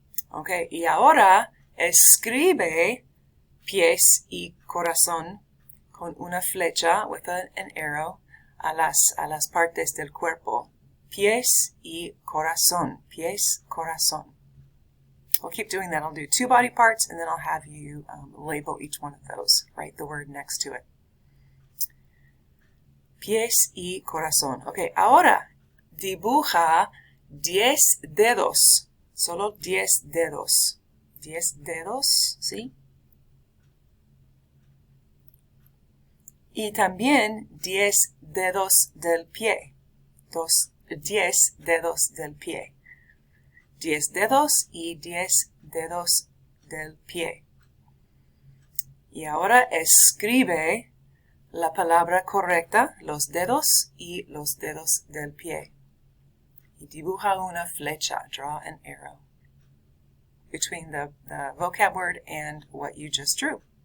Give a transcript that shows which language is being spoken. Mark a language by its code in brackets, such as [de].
[es] Ok, y ahora escribe pies y corazón con una flecha, [en] with an arrow, [es] a las partes del cuerpo. Pies y corazón. Pies, corazón. [en] We'll keep doing that. I'll do 2 body parts, and then I'll have you label each one of those. Write the word next to it. [es] Pies y corazón. Ok, ahora dibuja 10 dedos. Solo 10 dedos. 10 dedos, ¿sí? Y también 10 dedos del pie. 10 dedos del pie. 10 dedos y 10 dedos del pie. Y ahora escribe la palabra correcta, los dedos y los dedos del pie. Y dibuja una flecha, [en] draw an arrow, between the vocab word and what you just drew.